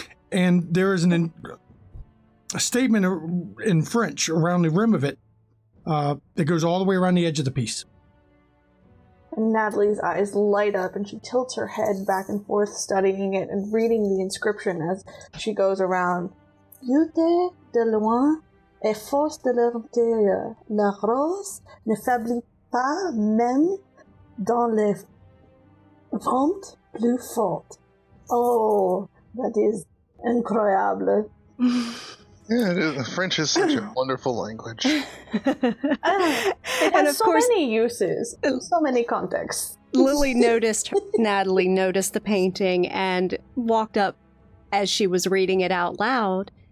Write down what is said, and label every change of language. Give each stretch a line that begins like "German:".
English: And there is a statement in French around the rim of it that goes all the way around the edge of the piece. and Natalie's eyes light up and she tilts her head back and forth, studying it and reading the inscription as she goes around.
French: Beauté de loin et force de l'intérieur. La rose ne faiblit pas même dans les ventes plus fortes.
English: Oh, that is incroyable. Yeah, French is such a wonderful language. It has And of so course- many uses, so many contexts. Natalie noticed the painting and walked up as she was reading it out loud.